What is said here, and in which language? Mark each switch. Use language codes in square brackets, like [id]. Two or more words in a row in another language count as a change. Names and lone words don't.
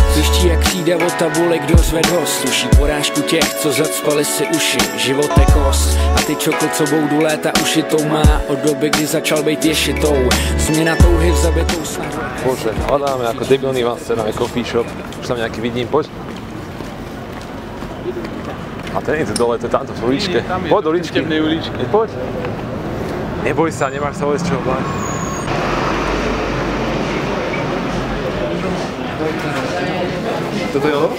[cs] Zjiští, jak přijde o tabuli, kdo zved host, tuší porážku těch, co zacpali si uši, život je kost a ty čokl, co boudu léta ušitou má, od doby, kdy začal být ješitou, změna touhy v zabitou snahu. [sk] Bože, hľadáme ako debilný master na coffee shop, už tam nejaký vidím, poď. A ten je tu dole, to je tamto v uličke. Poď do uličky. Poď. Neboj sa, nemáš sa vôbec čoho báť. Toto je ono?